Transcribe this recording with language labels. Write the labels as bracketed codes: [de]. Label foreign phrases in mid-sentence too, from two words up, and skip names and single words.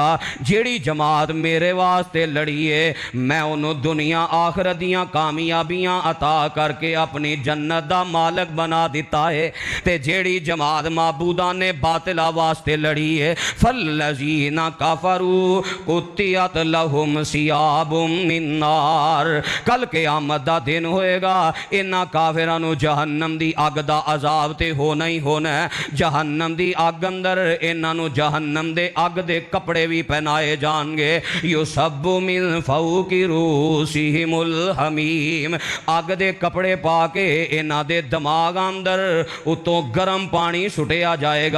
[pa] جیہڑی جماعت میرے واسطے لڑی ہے میں اوہناں دنیا آخرت دیاں کامیابیاں عطا کر کے اپنی جنت دا مالک بنا دتا ہے. تے جیہڑی جماعت معبودانِ باطلہ واسطے لڑی ہے [ar] فالذين كفروا قطعت لهم ثياب من نار, [pa] کل قیامت دا دن ہوئے گا انہاں کافراں نوں جہنم دی اگ دا عذاب تے ہونا ہی ہونا ہے. جہنم دی اگ اندر انہاں نوں جہنم دے اگ دے کپڑے بھی پہنائے جان گے. [ar] يصب من فوق رءوسهم الحميم, [pa] اگ دے کپڑے پا کے انہاں دے دماغ اندر اتوں گرم پانی سٹیا جائے گا.